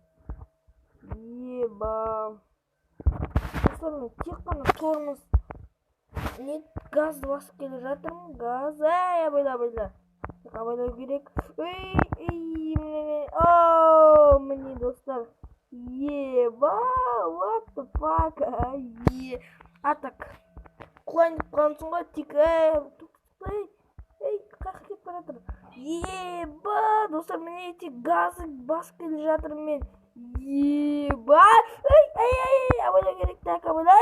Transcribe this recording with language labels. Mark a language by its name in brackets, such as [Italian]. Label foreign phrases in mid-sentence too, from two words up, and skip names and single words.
[Kazakh] Еба. Достар, тек қана тормоз. Газды басып келе жатырмын. Газ. Абайла. Так, абайлау керек. Міне, достар. Еба, [English] what the fuck. [Kazakh] Так, құлайын деп қаламсың ғой. Тек, қақы кеп баратыр. Еба, достар, міне тек газды басып келе жатырмын мен. Еба, абайлау керек. Так, абайлай.